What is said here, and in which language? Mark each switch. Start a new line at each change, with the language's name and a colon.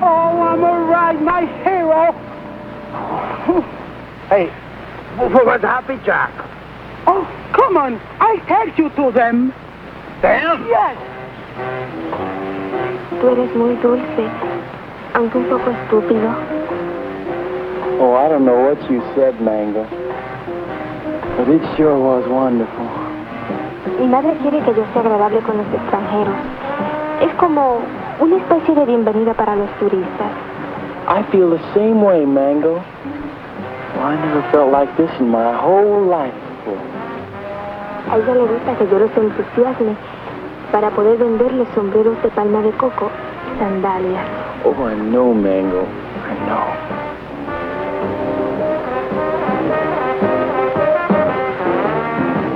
English: Oh, I'm all right, my hero. Hey, what's Happy Jack? Oh, come on. I take you to them. Them? Yes.
Spanish: Tú eres muy dulce, aunque un poco estúpido.
English: Oh, I don't know what you said, Mango. But it sure was wonderful.
Spanish: Mi madre quiere que yo sea agradable con los extranjeros. Es como una especie de bienvenida para los turistas.
English: I feel the same way, Mango. Well, I never felt like this in my whole life. beautiful.
Spanish: A ella le gusta que yo los entusiasme para poder venderle sombreros de palma de coco, sandalias.
English: Oh, I know, Mango. I know.